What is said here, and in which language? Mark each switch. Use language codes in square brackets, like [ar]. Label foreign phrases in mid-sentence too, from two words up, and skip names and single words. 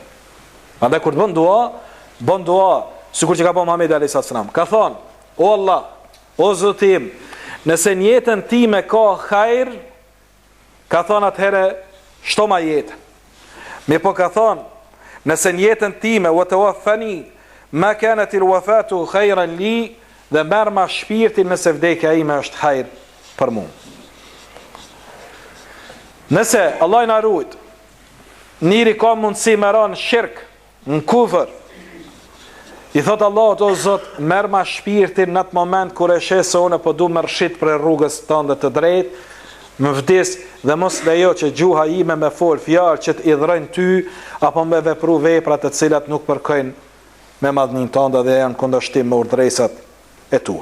[sq] Andaj kur të bën dua, sikur që ka po Muhamedi [ar] alayhis salam. [sq] Ka thonë, o Allah, o Zotim, nëse në jetën time ka hajr, ka thonë atëhere, shto ma jetë. Me po ka thonë, nëse në jetën time, o të wafani, [ar] ma kanat al-wafatu khayran li, [sq] dhe merr ma shpirtin nëse vdekja ime është hajër për mua. Nëse Allah na ruajt, njëri ka mundësi me ra në shirk, në kufër, i thot Allah, o Zot, merr ma shpirtin në atë moment kur e sheh se unë po du me rshit për rrugës tënde të drejtë, më vdes dhe mos lejo që gjuha ime me fol fjalë që të idhrojnë ty, apo me vepru vepra të cilat nuk përkojnë me madhnin tënde dhe janë kundërshtim me urdhëresat e tua.